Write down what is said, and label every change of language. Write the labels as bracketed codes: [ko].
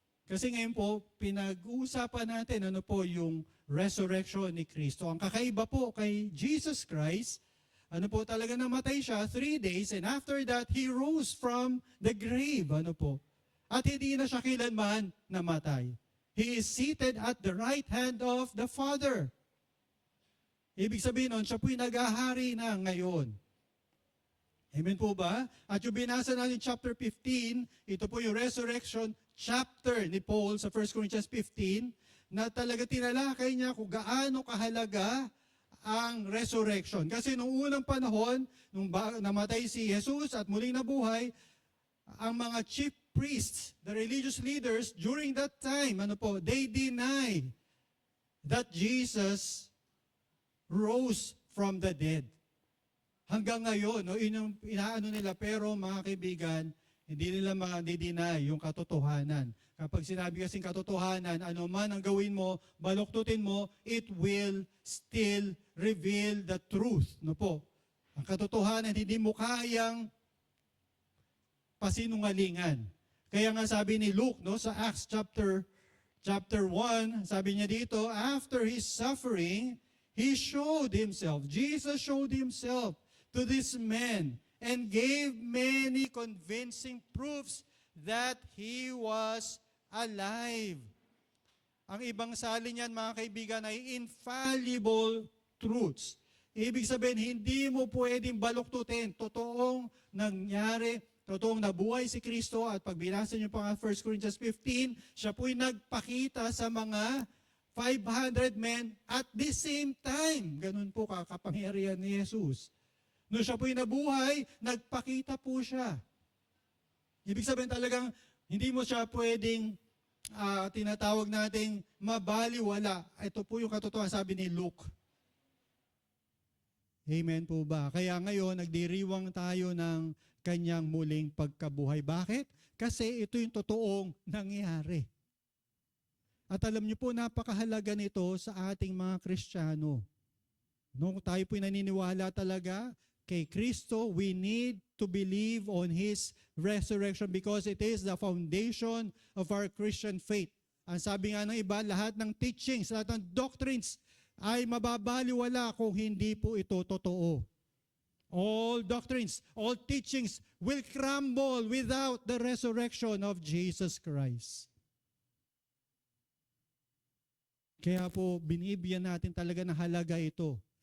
[tl] Kasi ngayon po, pinag-uusapan natin ano po yung resurrection ni Kristo. Ang kakaiba po kay Jesus Christ, ano po talaga namatay siya [en] 3 days and after that, He rose from the grave. [tl] Ano po? At hindi na siya kailanman namatay. [en] He is seated at the right hand of the Father. [tl] Ibig sabihin nun, siya po'y nag-ahari na ngayon. Amen po ba? At yung binasa natin chapter 15, ito po yung resurrection chapter ni Paul sa 1 Corinthians 15, na talaga tinalakay niya kung gaano kahalaga ang resurrection. Kasi nung unang panahon, nung namatay si Jesus at muling nabuhay, ang mga [en] chief priests, the religious leaders, during that time, they deny that Jesus rose from the dead. [tl] Hanggang ngayon, no, inaano nila, pero mga kaibigan, hindi nila ma-deny yung katotohanan. Kapag sinabi kasing katotohanan, ano man ang gawin mo, baluktutin mo, [en] it will still reveal the truth. [tl] No po? Ang katotohanan, hindi mo kayang pasinungalingan. Kaya nga sabi ni Luke, no, sa Acts chapter 1, sabi niya dito, [en] after his suffering, Jesus showed himself to this man and gave many convincing proofs that he was alive. [tl] Ang ibang salin niyan, mga kaibigan, ay [en] infallible truths. [tl] Ibig sabihin, hindi mo pwedeng baluktutin. Totoong nangyari, totoong nabuhay si Kristo, at pag binasa niyo pa 1 Corinthians 15, siya po'y nagpakita sa mga [en] 500 men at the same time. [tl] Ganun po kakapangyarihan ni Jesus. Nung siya po'y nabuhay, nagpakita po siya. Ibig sabihin talagang hindi mo siya pwedeng tinatawag nating mabaliwala. Ito po yung katotohanan, sabi ni Luke. Amen po ba? Kaya ngayon, nagdiriwang tayo ng kanyang muling pagkabuhay. Bakit? Kasi ito yung totoong nangyari. At alam niyo po, napakahalaga nito sa ating mga Kristiyano. Nung tayo po'y naniniwala talaga kay Kristo, [en] we need to believe on His resurrection because it is the foundation of our Christian faith. [tl] Ang sabi nga ng iba, lahat ng teachings, lahat ng doctrines ay mababaliwala kung hindi po ito totoo. [en] All doctrines, all teachings will crumble without the resurrection of Jesus Christ. [tl] Kaya po, binibigyan natin talaga ng halaga ito.